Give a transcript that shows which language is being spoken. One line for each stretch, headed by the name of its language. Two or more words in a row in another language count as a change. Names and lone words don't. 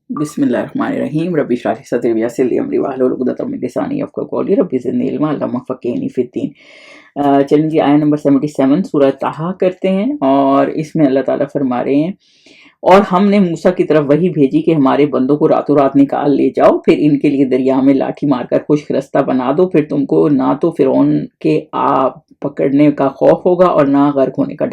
Arabic: بسم الله الرحمن الرحيم رب اشرح لي صدري ويسر لي أمري واحلل عقدة من لساني يفقهوا قولي رب زدني علما اللهم فقهني في الدين.
Urdu: چلیے جی، آیت نمبر 77 سورہ طٰہٰ کرتے ہیں اور اس میں اللہ تعالیٰ فرما رہے ہیں، اور ہم نے موسیٰ کی طرف وحی بھیجی کہ ہمارے بندوں کو راتوں رات نکال لے جاؤ، پھر ان کے لیے دریا میں لاٹھی مار کر خشک راستہ بنا دو، پھر تم کو نہ تو فرعون کے پکڑنے کا خوف ہوگا اور نہ غرق ہونے کا ڈر.